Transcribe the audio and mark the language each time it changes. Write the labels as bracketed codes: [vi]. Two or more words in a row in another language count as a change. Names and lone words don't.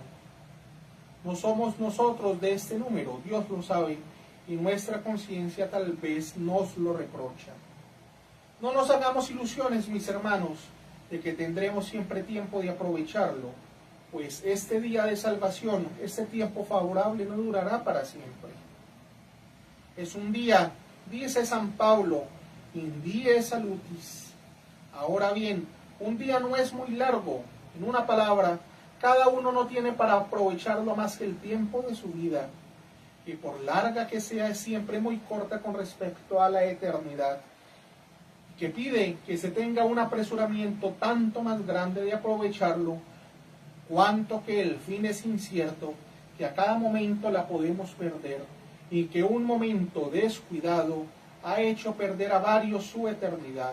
[es] No somos nosotros de este número, Dios lo sabe, y nuestra conciencia tal vez nos lo reprocha. No nos hagamos ilusiones, mis hermanos, de que tendremos siempre tiempo de aprovecharlo, pues este día de salvación, este tiempo favorable, no durará para siempre. Es un día, dice San Pablo, [la] in die salutis. [es] Ahora bien, un día no es muy largo. En una palabra, cada uno no tiene para aprovecharlo más que el tiempo de su vida, que por larga que sea es siempre muy corta con respecto a la eternidad, que pide que se tenga un apresuramiento tanto más grande de aprovecharlo, cuanto que el fin es incierto, que a cada momento la podemos perder, y que un momento descuidado ha hecho perder a varios su eternidad.